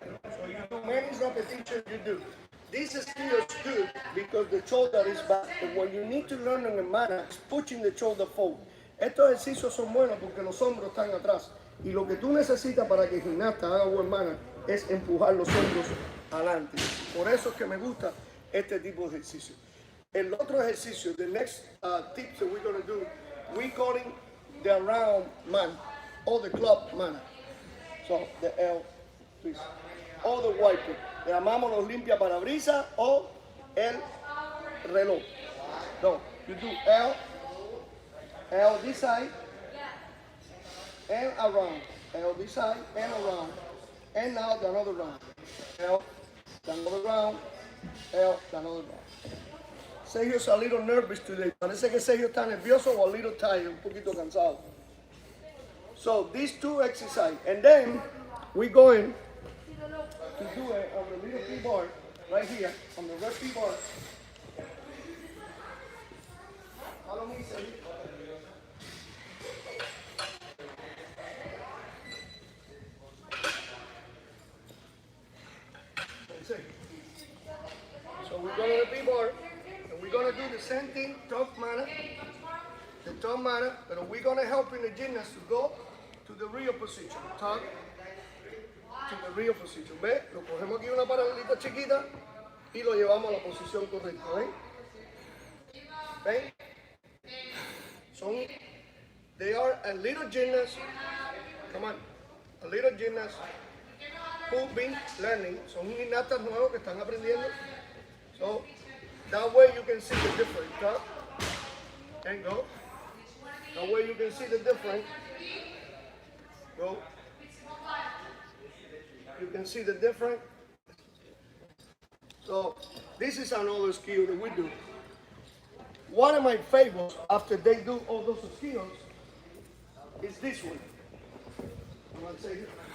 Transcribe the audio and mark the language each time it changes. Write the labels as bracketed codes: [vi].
[en] So you do many repetitions, you do. This skill is good because the shoulder is back. And what you need to learn in the Manna is pushing the shoulder forward. [es] Estos ejercicios son buenos porque los hombros están atrás. Y lo que tú necesitas para que el gimnasta haga buen Manna es empujar los hombros adelante. Por eso es que me gusta este tipo de ejercicio. El otro ejercicio, [en] the next tips that we're going to do, we calling the round man or the club Manna. So the L, please. O the wiper. [es] Le llamamos los limpia parabrisas o el reloj. [en] No, you do L this side, and around. L this side and around. And now the another round. L, the another round. L, the another round. Sergio's a little nervous today. [es] Parece que Sergio está nervioso o [en] a little tired, [es] un poquito cansado. [en] So these two exercises, and then we're going to do it on the little P-bar, right here, on the red P-bar. Follow me, Sergio. So we're going to the P-bar, and we're going to do the same thing, top Manna, the top Manna, but we're going to help in the gymnast to go to the real position, top to the real position. [es] ¿Ve? Lo cogemos aquí una paralelita chiquita y lo llevamos a la posición correcta. ¿Ven? ¿Ven? [en] They are a little gymnast, come on, a little gymnast who've been learning. [es] Son gimnastas nuevos que están aprendiendo. [en] So that way you can see the difference. Top and go. That way you can see the difference. Go. You can see the difference. So this is another skill that we do. One of my favorites after they do all those skills is this one. I'm going to say it.